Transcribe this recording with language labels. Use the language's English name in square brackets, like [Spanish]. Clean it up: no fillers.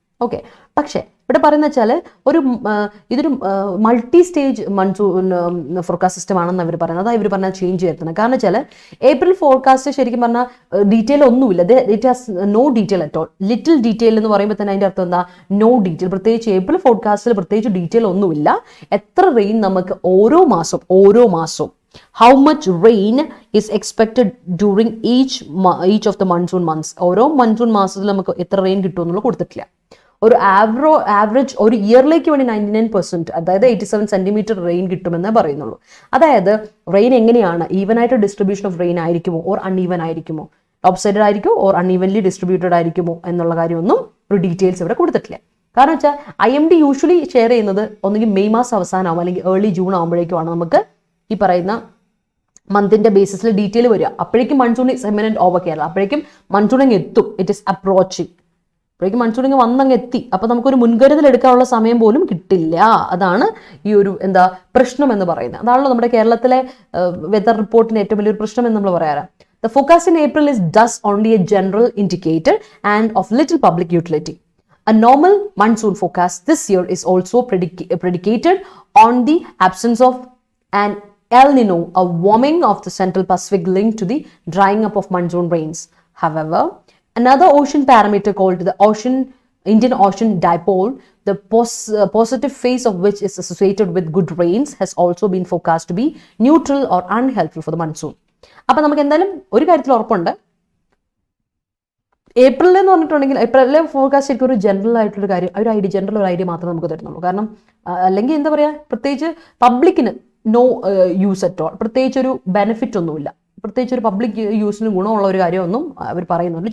[Malayalam] Okay, പക്ഷേ ഇവിടെ പറയുന്ന വെച്ചാൽ ഇതൊരു multi stage monsoon forecast system ആണെന്ന് അവർ പറയുന്നത്. അതായത് ഇവർ പറഞ്ഞാൽ ചേഞ്ച് വരുത്തുന്നത്. കാരണം വെച്ചാൽ ഏപ്രിൽ ഫോർകാസ്റ്റ് ശരിക്കും പറഞ്ഞാൽ ഡീറ്റെയിൽ ഒന്നുമില്ല. [English] It has no detail at all. Little detail [Malayalam] എന്ന് പറയുമ്പോൾ തന്നെ അതിൻ്റെ അർത്ഥം എന്താ, [English] No detail. [Malayalam] പ്രത്യേകിച്ച് ഏപ്രിൽ ഫോർകാസ്റ്റിൽ പ്രത്യേകിച്ച് ഡീറ്റെയിൽ ഒന്നുമില്ല. എത്ര റെയിൻ നമുക്ക് ഓരോ മാസവും [English] how much rain is expected during each of the monsoon months. [Malayalam] ഓരോ മൺസൂൺ മാസത്തിൽ നമുക്ക് എത്ര റെയിൻ കിട്ടുമെന്നുള്ള കൊടുത്തിട്ടില്ല. ഒരു ആവറേജ് ഒരു ഇയറിലേക്ക് വേണ്ടി 99%, അതായത് 87 സെന്റിമീറ്റർ റെയിൻ കിട്ടുമെന്നേ പറയുന്നുള്ളൂ. അതായത് റെയിൻ എങ്ങനെയാണ്, ഈവൻ ആയിട്ട് ഡിസ്ട്രിബ്യൂഷൻ ഓഫ് റെയിൻ ആയിരിക്കുമോ ഓർ അൺഈവൻ ആയിരിക്കുമോ, ഓപ്സൈഡഡ് ആയിരിക്കുമോ ഓർ അൺഈവൻലി ഡിസ്ട്രിബ്യൂട്ടഡ് ആയിരിക്കുമോ എന്നുള്ള കാര്യമൊന്നും ഒരു ഡീറ്റെയിൽസ് ഇവിടെ കൊടുത്തിട്ടില്ല. കാരണം വെച്ചാൽ IMD യൂഷ്വലി ഷെയർ ചെയ്യുന്നത് ഒന്നുകിൽ മെയ് മാസം അവസാനമാവും അല്ലെങ്കിൽ ഏർലി ജൂൺ ആകുമ്പോഴേക്കുമാണ് നമുക്ക് ഈ പറയുന്ന മന്തിന്റെ ബേസിസിൽ ഡീറ്റെയിൽ വരിക. അപ്പോഴേക്കും [English] monsoon is imminent over Kerala, [Malayalam] അപ്പോഴേക്കും മൺസൂൺ അങ്ങ് എത്തും. [English] it is approaching, [Malayalam] അപ്പോഴേക്കും മൺസൂൺ ഇങ്ങ് വന്നങ്ങ് എത്തി. അപ്പൊ നമുക്കൊരു മുൻകരുതൽ എടുക്കാനുള്ള സമയം പോലും കിട്ടില്ല. അതാണ് ഈ ഒരു പ്രശ്നം എന്ന് പറയുന്നത്. അതാണല്ലോ നമ്മുടെ കേരളത്തിലെ വെതർ റിപ്പോർട്ടിന് ഏറ്റവും വലിയൊരു പ്രശ്നം എന്ന് നമ്മൾ പറയാറ്. [English] The forecast in April is thus only a general indicator and of little public utility. A normal monsoon forecast this year is also predicated on the absence of an El Nino, a warming of the Central Pacific linked to the drying up of monsoon rains. However, another ocean parameter called the Indian Ocean Dipole, the positive phase of which is associated with good rains, has also been forecast to be neutral or unhelpful for the monsoon. [Malayalam] അപ്പോൾ നമുക്ക് എന്തായാലും ഒരു കാര്യത്തിൽ ഉറപ്പുണ്ട്, ഏപ്രിലിൽ എന്ന് പറഞ്ഞിട്ടുണ്ടെങ്കിൽ ഏപ്രിലിലെ forecast ശരിക്കും ഒരു ജനറൽ ആയിട്ടുള്ള കാര്യം, ജനറൽ ഒരു ഐഡിയ മാത്രമേ നമുക്ക് തരുന്നുള്ളൂ. കാരണം അല്ലെങ്കിൽ എന്താ പറയുക, പ്രത്യേകിച്ച് പബ്ലിക്കിന് [English] no use at all, [Malayalam] പ്രത്യേകിച്ച് ഒരു ബെനിഫിറ്റ് ഒന്നുമില്ല, പ്രത്യേകിച്ച് ഒരു പബ്ലിക് യൂസിന് ഗുണമുള്ള ഒരു കാര്യമൊന്നും അവർ പറയുന്നുണ്ട്.